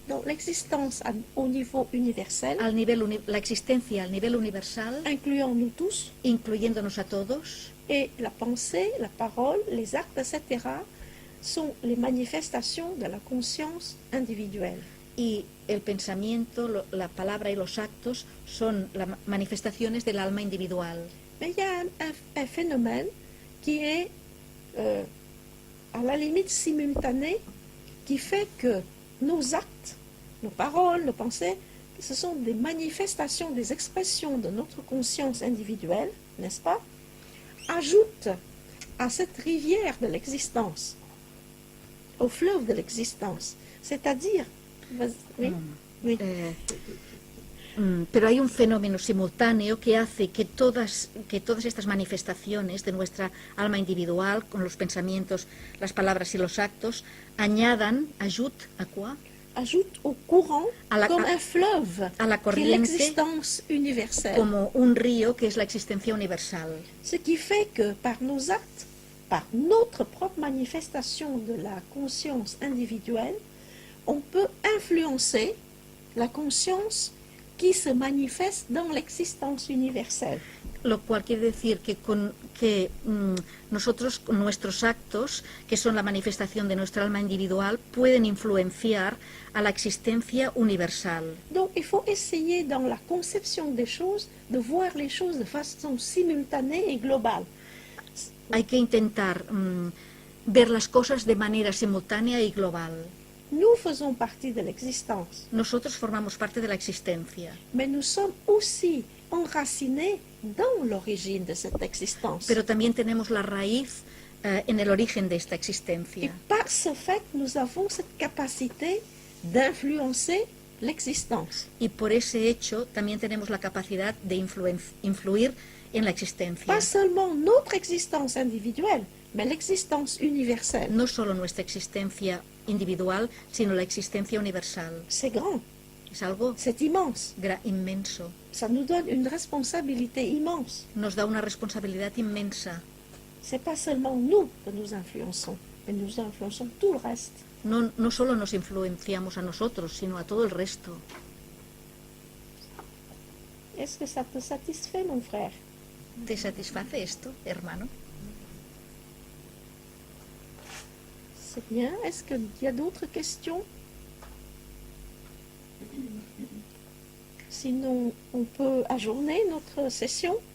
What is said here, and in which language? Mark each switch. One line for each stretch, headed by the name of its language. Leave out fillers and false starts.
French: donc l'existence au niveau universel,
Spanish: al nivel la existencia al nivel universal,
French: incluant nous tous,
Spanish: incluyéndonos a todos,
French: et la pensée, la parole, les actes, etc., sont les manifestations de la conscience individuelle.
Spanish: y el pensamiento, la palabra y los actos son las manifestaciones del alma individual.
French: Mais il y a un phénomène qui est à la limite simultané, qui fait que nos actes, nos paroles, nos pensées, ce sont des manifestations, des expressions de notre conscience individuelle, n'est-ce pas, ajoutent à cette rivière de l'existence, au fleuve de l'existence. C'est-à-dire, oui, oui.
Spanish: Pero hay un fenómeno simultáneo que hace que todas estas manifestaciones de nuestra alma individual, con los pensamientos, las palabras y los actos,
French: ajoutent à quoi? Ajoute au courant comme un fleuve
Spanish: a la
French: qui est
Spanish: corriente,
French: l'existence universelle.
Spanish: como un río que es la existencia universal.
French: Ce qui fait que par nos actes, par notre propre manifestation de la conscience individuelle, on peut influencer la conscience qui se manifeste dans l'existence universelle.
Spanish: Lo cual quiere decir que nosotros, con nuestros actos, que son la manifestación de nuestra alma individual, pueden influenciar a la existencia universal.
French: Donc il faut essayer dans la conception des choses de voir les choses de façon simultanée et globale.
Spanish: Hay que intentar ver las cosas de manera simultánea y global.
French: Nous faisons partie de l'existence,
Spanish: Nosotros formamos parte de la existencia,
French: mais nous sommes aussi enracinés dans l'origine de cette existence.
Spanish: pero también tenemos la raíz en el origen de esta
French: Et
Spanish: existencia.
French: par ce fait, nous avons cette capacité d'influencer l'existence.
Spanish: Y por ese hecho también tenemos la capacidad de influir en la existencia.
French: Pas seulement notre existence individuelle, mais l'existence universelle.
Spanish: No solo nuestra existencia individual, sino la existencia universal.
French: C'est grand,
Spanish: Es algo
French: c'est immense.
Spanish: inmenso.
French: Ça nous donne une responsabilité immense.
Spanish: Nos da una responsabilidad inmensa.
French: C'est pas seulement nous que nous influençons, mais nous influençons tout le reste.
Spanish: No solo nos influenciamos a nosotros, sino a todo el resto.
French: Est-ce que ça te satisfait, mon frère?
Spanish: ¿Te satisface esto, hermano?
French: C'est bien. Est-ce qu'il y a d'autres questions? Sinon, on peut ajourner notre session.